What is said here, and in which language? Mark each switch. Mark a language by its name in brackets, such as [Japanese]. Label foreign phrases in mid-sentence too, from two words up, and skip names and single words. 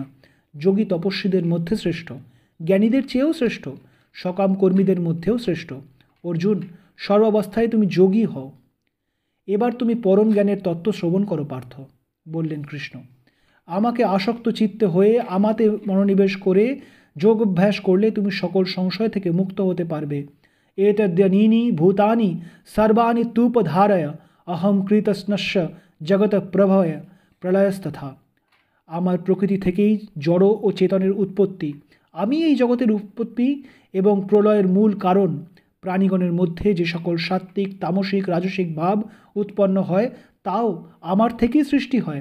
[Bangla] যোগী তপস্বীদের মধ্যে শ্রেষ্ঠ, জ্ঞানীদের চেয়েও শ্রেষ্ঠ, সকাম কর্মীদের মধ্যেও শ্রেষ্ঠ। অর্জুন, সর্বাবস্থায় তুমি যোগী হও। এবার তুমি পরম জ্ঞানের তত্ত্ব শ্রবণ করো পার্থ, বললেন কৃষ্ণ। আমাকে আসক্ত চিত্তে হয়ে আমাতে মনোনিবেশ করে যোগ অভ্যাস করলে তুমি সকল সংশয় থেকে মুক্ত হতে পারবে। [Sanskrit] एतद्यनीनि भूतानि सर्वाणि तूपधारय अहम कृतस्नश्य जगत प्रभय প্রলয়স্তথা। [Bangla] আমার প্রকৃতি থেকেই জড় ও চেতনের উৎপত্তি, আমি এই জগতের উৎপত্তি এবং প্রলয়ের মূল কারণ। প্রাণীগণের মধ্যে যে সকল সাত্ত্বিক, তামসিক, রাজসিক ভাব উৎপন্ন হয় তাও আমার থেকেই সৃষ্টি হয়।